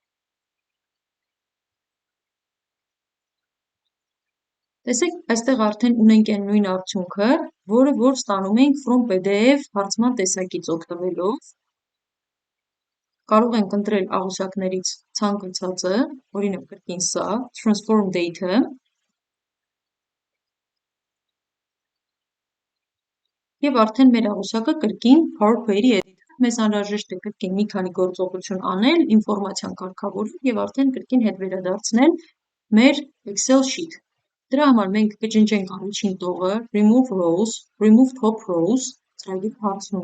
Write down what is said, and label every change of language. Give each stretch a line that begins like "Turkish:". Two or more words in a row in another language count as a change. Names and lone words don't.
Armenian: Տեսեք, այստեղ արդեն ունենք այն նույն արդյունքը, որը որ ստանում ենք
English: from PDF
Armenian: հարցման տեսակից օգտվելով։ Կարող ենք ընտրել աղյուսակներից ցանկացածը, օրինակ կրկին սա,
English: transform data,
Armenian: և արդեն մեր աղյուսակը կրկին PowerPoint-ի էդիտորում մեզ անհրաժեշտ է կրկին մի քանի գործողություն անել, ինֆորմացիան կարգավորել և արդեն կրկին հետ վերադարձնել մեր Excel sheet։ Դրա համար մենք կջնջենք առաջին տողը,
English: Remove Rows, Remove Top Rows,
Armenian: ծրագիրը հարցնում